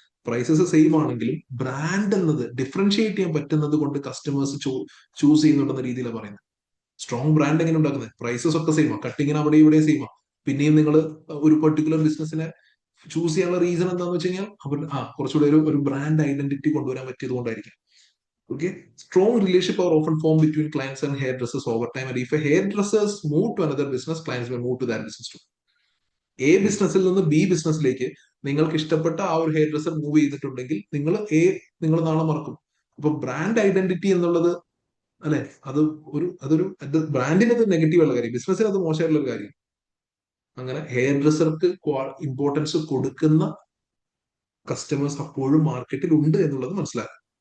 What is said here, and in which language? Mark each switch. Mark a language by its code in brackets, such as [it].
[ml] Prices same ആണെങ്കിലും brand എന്നത് differentiate ചെയ്യാൻ പറ്റുന്നത് കൊണ്ട് കസ്റ്റമേഴ്സ് ചൂസ് ചെയ്യുന്നുണ്ടെന്ന രീതിയിലാണ് പറയുന്നത്. സ്ട്രോങ് ബ്രാൻഡ് എങ്ങനെ ഉണ്ടാക്കുന്നത്? പ്രൈസസ് ഒക്കെ സെയിമാണ്, കട്ടിങ്ങിന് അവിടെ ഇവിടെ സെയിമാണ്. പിന്നെയും നിങ്ങൾ ഒരു പെർട്ടിക്കുലർ ബിസിനസിനെ ചൂസ് ചെയ്യാനുള്ള റീസൺ എന്താണെന്ന് വെച്ച് കഴിഞ്ഞാൽ അവർ കുറച്ചുകൂടെ ഒരു ബ്രാൻഡ് ഐഡന്റിറ്റി കൊണ്ടുവരാൻ പറ്റിയത് കൊണ്ടായിരിക്കും. [en] Okay, strong relationship are often formed between clients and hairdressers over time, and if a hairdressers move to another business, clients will move to that business too. [ml] A ബിസിനസ്സിൽ നിന്ന് ബി ബിസിനസ്സിലേക്ക് നിങ്ങൾക്ക് ഇഷ്ടപ്പെട്ട ആ ഒരു ഹെയർ ഡ്രസ്സർ മൂവ് ചെയ്തിട്ടുണ്ടെങ്കിൽ നിങ്ങൾ നാളെ മറക്കും. അപ്പൊ ബ്രാൻഡ് ഐഡന്റിറ്റി എന്നുള്ളത് അല്ലെ, അതൊരു ബ്രാൻഡിന് അത് നെഗറ്റീവ് ഉള്ള കാര്യം, ബിസിനസ്സിന് അത് മോശമായിട്ടുള്ള ഒരു കാര്യം. അങ്ങനെ ഹെയർ ഡ്രസ്സർക്ക് ഇമ്പോർട്ടൻസ് കൊടുക്കുന്ന കസ്റ്റമേഴ്സ് അപ്പോഴും മാർക്കറ്റിൽ ഉണ്ട് എന്നുള്ളത് മനസ്സിലാക്കുക.